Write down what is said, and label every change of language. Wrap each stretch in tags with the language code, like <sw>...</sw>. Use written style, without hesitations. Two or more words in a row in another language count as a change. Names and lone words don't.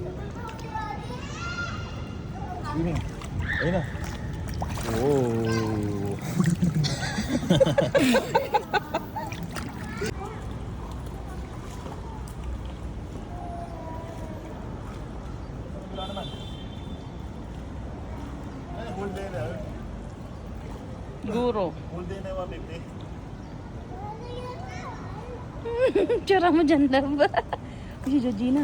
<tl>Swimming. Ayun na. Oh. Wala naman. Ay,</tl> <en>whole day na.</en> <tl>Guro.</tl> <en>Whole day</en> <tl>na yung 150. Tsura mo dyan, love. Si Georgina.</tl>